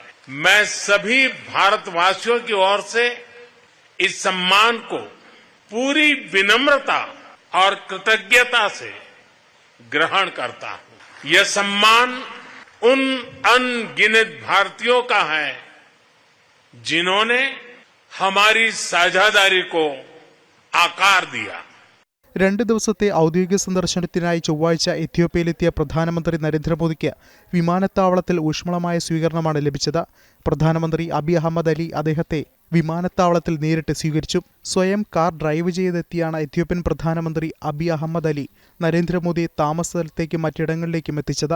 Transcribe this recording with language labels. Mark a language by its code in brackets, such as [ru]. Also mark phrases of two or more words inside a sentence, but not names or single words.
[hi] मैं सभी भारतवासियों की ओर से इस सम्मान को पूरी विनम्रता और कृतज्ञता से ग्रहण करता हूं. यह सम्मान उन अनगिनत भारतीयों का है जिन्होंने हमारी साझेदारी को आकार दिया. [ml] 2 ദിവസത്തെ ഔദ്യോഗിക സന്ദർശനത്തിനായി ചൊവ്വാഴ്ച എത്യോപ്യയിലെത്തിയ പ്രധാനമന്ത്രി നരേന്ദ്രമോദിക്ക് വിമാനത്താവളത്തിൽ ഊഷ്മളമായ സ്വീകരണമാണ് ലഭിച്ചത്. പ്രധാനമന്ത്രി അബി അഹമ്മദ് അലി അദ്ദേഹത്തെ വിമാനത്താവളത്തിൽ നേരിട്ട് സ്വീകരിച്ചു. സ്വയം കാർ ഡ്രൈവ് ചെയ്തെത്തിയാണ് എത്യോപ്യൻ പ്രധാനമന്ത്രി അബി അഹമ്മദ് അലി നരേന്ദ്രമോദിയെ താമസ സ്ഥലത്തേക്കും മറ്റിടങ്ങളിലേക്കും എത്തിച്ചത്.